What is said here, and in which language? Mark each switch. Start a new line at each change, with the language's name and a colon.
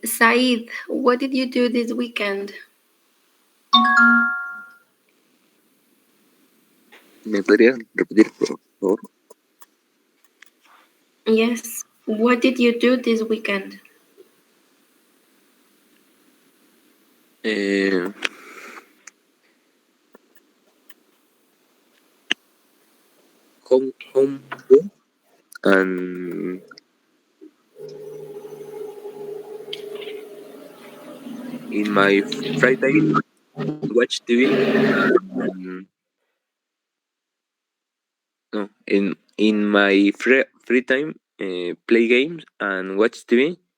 English: Said, what did you do this weekend?
Spanish: ¿Me podrías repetir, por favor?
English: Yes. What did you do this weekend? Home and in my free time watch TV and no in my free time play games and watch TV.